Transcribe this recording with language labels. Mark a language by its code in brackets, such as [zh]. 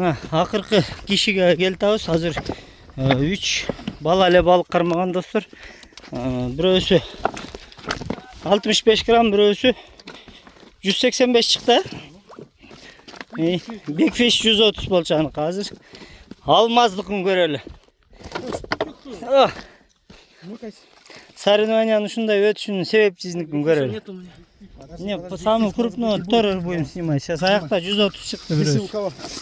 [ky] Акыркы кишиге келтабыз. Азыр 3 бала эле балык кармаган достор. Бирөөсү 65 грамм, бирөөсү 185 чыкты. Big Fish 130 болчу аныкы азыр. Алмаздыкын көрөлү. Соревнованиянын ушундай өтүшүнүн себепчисиникин көрөлү. [ru] Не, самый крупный тоже будем снимать. Сейчас [ky] аякта 130 чыкты бирөөсү.